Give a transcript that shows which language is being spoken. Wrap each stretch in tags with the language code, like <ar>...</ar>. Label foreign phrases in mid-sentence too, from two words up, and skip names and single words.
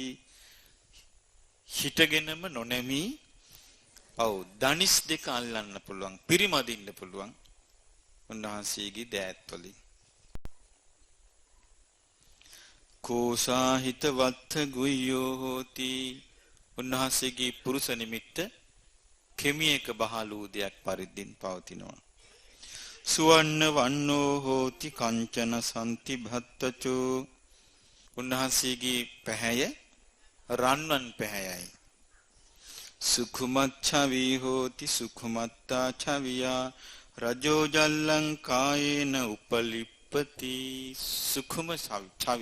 <si>හිටගෙනම නොනැමි දනිස් දෙක අල්ලන්න පුළුවන් පිරිමදින්න පුළුවන් උන්වහන්සේගේ දෑත් වලින්.</si> <pi>කෝසාහිත වත්ත ගුය්‍යෝ හෝති.</pi> <si>උන්වහන්සේගේ පුරුෂ නිමිත්ත කෙමියක බහලූ දෙයක් පරිද්දින් පවතිනවා.</si> <pi>සුවන්න වන්නෝ හෝති කංචන සම්ති භත්තචෝ.</pi> <si>උන්වහන්සේගේ පැහැය රන්වන් පැහැයයි.</si> <pi>සුඛමච්ඡවි හෝති සුඛමත්තා ඡවියා රජෝ ජල්ලං කායේන උපලිප්පති සුඛම ඡවි.</pi>